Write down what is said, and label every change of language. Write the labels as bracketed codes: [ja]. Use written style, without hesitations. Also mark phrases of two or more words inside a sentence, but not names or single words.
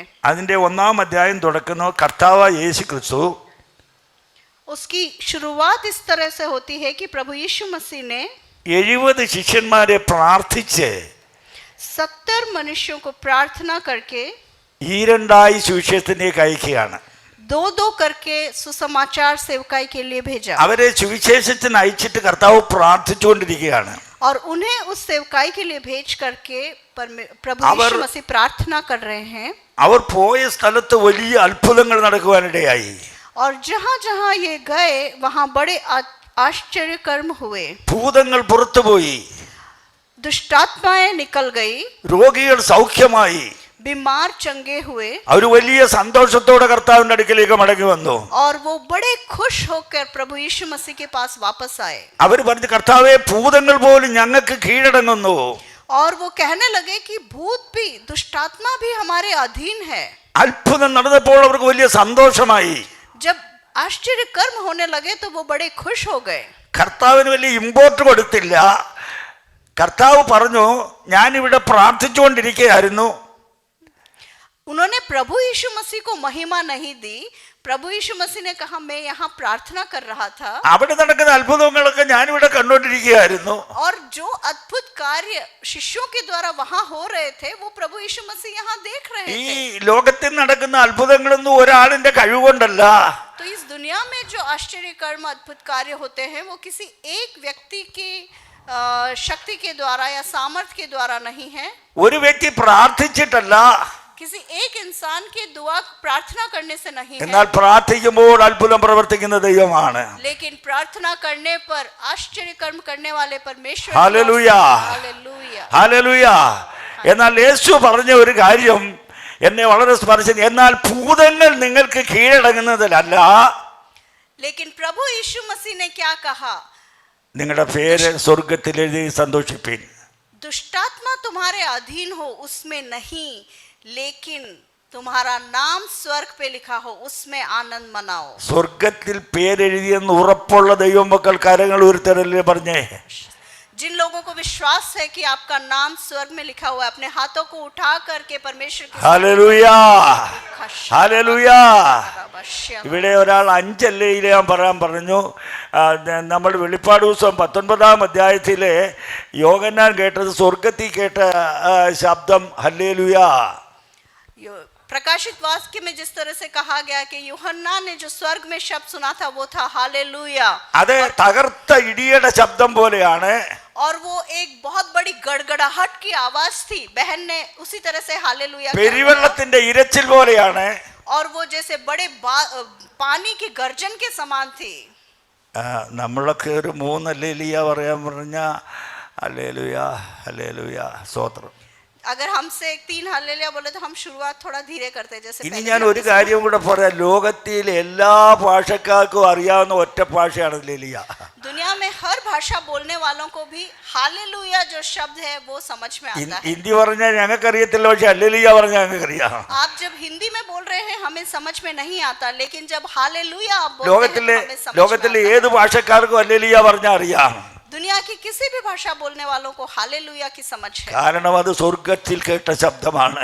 [ml] അതിൻ്റെ 1-ാം അധ്യായം തുടക്കുന്നു കർത്താവായ യേശു ക്രിസ്തു. [hi] उसकी शुरुआत इस तरह से होती है कि प्रभु यीशु मसीह ने [ml] 70 ശിഷ്യന്മാരെ പ്രാർത്ഥിച്ച് [hi] 70 मनुष्यों को प्रार्थना करके [ml] ഈരണ്ടായി സുവിശേഷത്തിലേക്ക് അയക്കുകയാണ്. [hi] दो दो करके सुसमाचार सेवकाई के लिए भेजा. [ml] അവരെ സുവിശേഷത്തിന് അയച്ചിട്ട് കർത്താവ് പ്രാർത്ഥിച്ചുകൊണ്ടിരിക്കുകയാണ്. [hi] और उन्हें उस सेवकाई के लिए भेज करके प्रभु यीशु मसीह प्रार्थना कर रहे हैं. [ml] അവർ പോയ സ്ഥലത്ത് വലിയ അത്ഭുതങ്ങൾ നടക്കുവാനിടയായി. [hi] और जहाँ जहाँ ये गए वहाँ बड़े आश्चर्य कर्म हुए. [ml] ഭൂതങ്ങൾ പുറത്തുപോയി, [hi] दुष्टात्माएं निकल गई, [ml] രോഗികൾ സൗഖ്യമായി, [hi] बीमार चंगे हुए. [ml] അവർ വലിയ സന്തോഷത്തോടെ കർത്താവിന്റെ അടുക്കലേക്ക് മടങ്ങി വന്നു. [hi] और वो बड़े खुश होकर प्रभु यीशु मसीह के पास वापस आए. [ml] അവർ പറഞ്ഞു, കർത്താവേ ഭൂതങ്ങൾ പോലും ഞങ്ങൾക്ക് കീഴടങ്ങുന്നു. [hi] और वो कहने लगे कि भूत भी दुष्टात्मा भी हमारे अधीन है. [ml] അത്ഭുതം നടന്നപ്പോൾ അവർക്ക് വലിയ സന്തോഷമായി. [hi] जब आश्चर्य कर्म होने लगे तो वो बड़े खुश हो गए. [ml] കർത്താവിന് വലിയ ഇമ്പോർട്ട് കൊടുത്തില്ല. കർത്താവ് പറഞ്ഞു, ഞാനിവിടെ പ്രാർത്ഥിച്ചുകൊണ്ടിരിക്കുകയായിരുന്നു. [hi] उन्होंने प्रभु यीशु मसीह को महिमा नहीं दी. प्रभु यीशु मसीह ने कहा, मैं यहाँ प्रार्थना कर रहा था. [ml] അവിടെ നടക്കുന്ന അത്ഭുതങ്ങളൊക്കെ ഞാനിവിടെ കണ്ടുകൊണ്ടിരിക്കുകയായിരുന്നു. [hi] और जो अद्भुत कार्य शिष्यों के द्वारा वहां हो रहे थे वो प्रभु यीशु मसीह यहाँ देख रहे [ml] ഈ [hi] थे. [ml] ലോകത്തിൽ നടക്കുന്ന അത്ഭുതങ്ങളൊന്നും ഒരാളിന്റെ കഴിവുകൊണ്ടല്ല. [hi] तो इस दुनिया में जो आश्चर्य कर्म अद्भुत कार्य होते हैं वो किसी एक व्यक्ति की शक्ति के द्वारा या सामर्थ्य के द्वारा नहीं है. [ml] ഒരു വ്യക്തി പ്രാർത്ഥിച്ചിട്ടല്ല, [hi] किसी एक इंसान के दुआ प्रार्थना करने से नहीं है. [ml] എന്നാൽ പ്രാർത്ഥിക്കുമ്പോൾ അത്ഭുതം പ്രവർത്തിക്കുന്ന ദൈവമാണ്. [hi] लेकिन प्रार्थना करने पर आश्चर्य कर्म करने वाले परमेश्वर. [ml] ഹല്ലേലൂയ, [hi] हालेलुया. [ml] ഹല്ലേലൂയ. എന്നാൽ യേശു പറഞ്ഞ ഒരു കാര്യം എന്നെ വളരെ സ്പർശിച്ചു. എന്നാൽ ഭൂതങ്ങൾ നിങ്ങൾക്ക് കീഴടങ്ങുന്നതിലല്ല, [hi] लेकिन प्रभु यीशु मसीह ने क्या कहा, [ml] നിങ്ങളുടെ പേര് സ്വർഗത്തിൽ എഴുതി സന്തോഷിപ്പിൻ. [hi] दुष्टात्मा तुम्हारे अधीन हो उसमें नहीं, लेकिन तुम्हारा नाम स्वर्ग पे लिखा हो उसमें आनंद मनाओ. [ml] സ്വർഗത്തിൽ പേരെഴുതിയെന്ന് ഉറപ്പുള്ള ദൈവമക്കൾ കരങ്ങൾ ഉയർത്തരല്ലേ പറഞ്ഞേ. [hi] जिन लोगों को विश्वास है कि आपका नाम स्वर्ग में लिखा हुआ है, अपने हाथों को उठा करके परमेश्वर के [ml] ഹല്ലേലൂയ, ഹല്ലേലൂയ. ഇവിടെ ഒരാൾ 5 അല്ലേയിലെ ഞാൻ പറയാൻ പറഞ്ഞു. നമ്മൾ വെളിപ്പാട് ദിവസം 19-ാം അധ്യായത്തിലെ യോഹന്നാൻ കേട്ടത് സ്വർഗത്തിൽ കേട്ട ശബ്ദം ഹല്ലേലൂയ. [hi] प्रकाशित वाक्य में जिस तरह से कहा गया कि यूहन्ना ने जो स्वर्ग में शब्द सुना था वो था हालेलुया. [ml] അത് തകർത്ത ഇടിയുടെ ശബ്ദം പോലെയാണ്. [hi] और वो एक बहुत बड़ी गड़गड़ाहट की आवाज थी. बहन ने उसी तरह से हालेलुया. [ml] പെരുവെള്ളത്തിന്റെ ഇരച്ചിൽ പോലെയാണ്. [hi] और वो जैसे बड़े पानी की गर्जन के समान थी. [ml] നമ്മളൊക്കെ ഒരു 3 ഹല്ലേലൂയ പറയാൻ പറഞ്ഞ ഹല്ലേലൂയ, ഹല്ലേലൂയ, സ്തോത്രം. [hi] अगर हमसे 3 हालेलुया बोले तो हम शुरुआत थोड़ा धीरे करते हैं. जैसे [ml] ഇനി ഞാൻ ഒരു കാര്യം കൂടെ പറയാം. ലോകത്തിലെ എല്ലാ ഭാഷക്കാർക്കും അറിയാവുന്ന ഒറ്റ ഭാഷയാണ് ഹല്ലേലൂയ. [hi] दुनिया में हर भाषा बोलने वालों को भी हालेलुया जो शब्द है वो समझ में आता है. [ml] ഹിന്ദി പറഞ്ഞാൽ ഞങ്ങൾക്കറിയത്തില്ല, പക്ഷെ ഹല്ലേലൂയ പറഞ്ഞാൽ ഞങ്ങൾക്കറിയാം. [hi] आप जब हिंदी में बोल रहे हैं हमें समझ में नहीं आता, लेकिन जब हालेलुया आप बोलते हैं [ml] ലോകത്തിലെ [hi] तो हमें समझ में [ml] ലോകത്തിലെ [hi] आता [ml] ഏത് ഭാഷക്കാർക്കും ഹല്ലേലൂയ പറഞ്ഞാൽ അറിയാം. [hi] है. दुनिया की किसी भी भाषा बोलने वालों को हालेलुया की समझ है, [ml] കാരണം അത് സ്വർഗത്തിൽ കേട്ട ശബ്ദമാണ്.